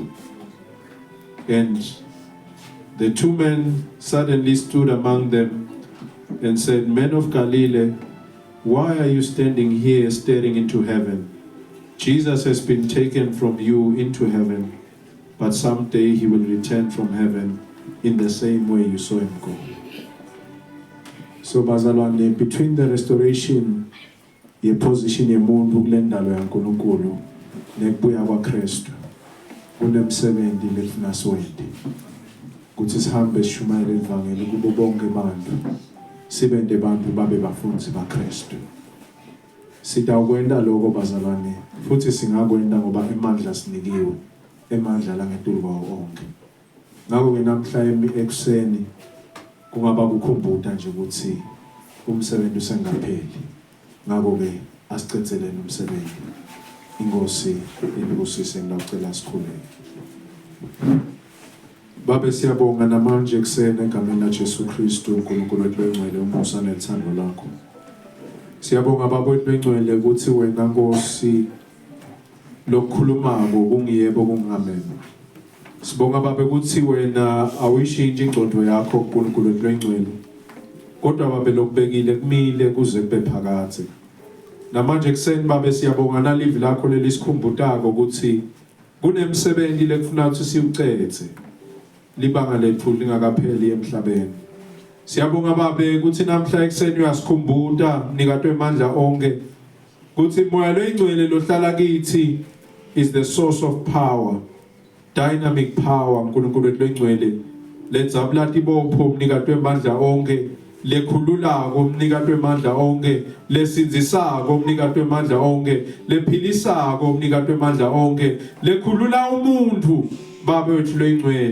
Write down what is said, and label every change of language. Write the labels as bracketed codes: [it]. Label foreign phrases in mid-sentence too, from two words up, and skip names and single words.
[en] And the two men suddenly stood among them and said, Men of Galilee, why are you standing here staring into heaven? Jesus has been taken from you into heaven, but someday he will return from heaven in the same way you saw him go. [ss] So bazalwane, [en] between the restoration [ss] yeposition yemuntu kulendalo yaNkulunkulu nekubuya kwaKristu kunemsebenzi lefuna siwende kuthi sihambe sishumayela ivangeli kubo bonke abantu sibende abantu babe bafundisi baKristu. Sitawukwenda lokho bazalwane futhi singakwenda ngoba emandla sinikiwe, emandla la ngetulu kwawo onke. Ngakho ke namhla ekuseni kungaba kukhumbuta nje ukuthi umsebenzi usengapheli. Ngakho ke asicezeleni umsebenzi. Inkosi inibusise ngicela sikhuleke. Baba siyabonga namanje ekuseni egameni laJesu Kristu uNkulunkulu wethu oyingcwele umusa nethando lakho. Siyabonga baba wethu oyingcwele ukuthi wena Nkosi lokukhulumako kungiyebo kungamen. Sibonga baba ukuthi wena awuyishintshe ingcondo yakho uNkulunkulu wethu oyingcwele. Kodwa baba lokubekile kumile kuze kube phakade. Namanje kuseni baba siyabonga nalivi lakho lelisikhumbutako ukuthi kunemsebenzi lekufuna ukuthi siwucethe libanga lethu lingakapheli emhlabeni. Siyabonga baba ukuthi namhla ekuseni uyasikhumbuta nikatwe amandla onke ukuthi moya loyingcwele lohlala kithi [en] is the source of power, dynamic power. [ss] uNkulunkulu wethu loyingcwele lenzabula ibopho mnikatwe amandla onke, lekhululako mnikatwe amandla onke, lesinzisako mnikatwe amandla onke, lephilisako mnikatwe amandla onke, lekhulula umuntu baba wethu loyingcwele.